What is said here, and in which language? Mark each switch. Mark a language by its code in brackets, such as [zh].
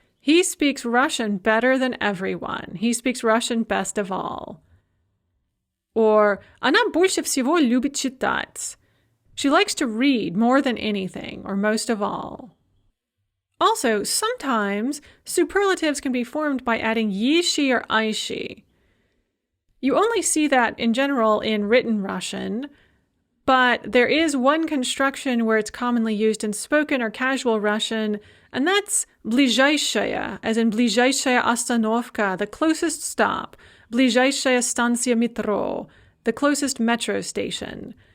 [en] He speaks Russian better than everyone. He speaks Russian best of all. [ru] Or она больше всего любит читать. [en] She likes to read more than anything, or most of all. Also, sometimes superlatives can be formed by adding yishi or aishi. You only see that in general in written Russian, but there is one construction where it's commonly used in spoken or casual Russian, and that's ближайшая, as in [ru] ближайшая остановка, [en] the closest stop, [ru] ближайшая станция метро, [en] the closest metro station.